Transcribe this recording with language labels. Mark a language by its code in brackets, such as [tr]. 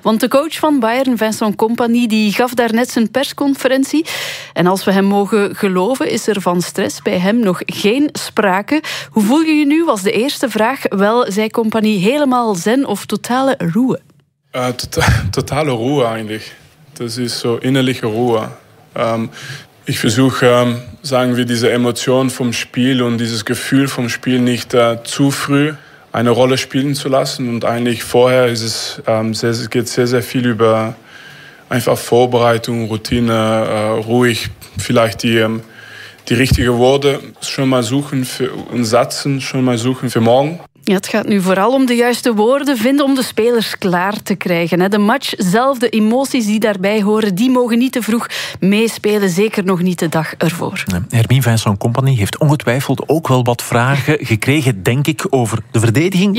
[nl] Want de coach van Bayern, Vincent Kompany, die gaf daarnet zijn persconferentie. En als we hem mogen geloven, is er van stress bij hem nog geen sprake. Hoe voel je je nu, was de eerste vraag. Wel, zei Kompany, helemaal zen of totale ruwe? Totale ruwe eigenlijk. Dat is zo innerlijke ruwe. [de] Ich versuche, sagen wir, diese Emotion vom Spiel und dieses Gefühl vom Spiel nicht zu früh eine Rolle spielen zu lassen. Und eigentlich vorher ist es geht sehr viel über einfach Vorbereitung, Routine, ruhig vielleicht die richtigen Worte schon mal suchen für, und Satzen schon mal suchen für morgen. [nl] Ja, het gaat nu vooral om de juiste woorden vinden om de spelers klaar te krijgen. De match zelf, de emoties die daarbij horen, die mogen niet te vroeg meespelen. Zeker nog niet de dag ervoor. Hermien Vincent Kompany heeft ongetwijfeld ook wel wat vragen gekregen, denk ik, over de verdediging.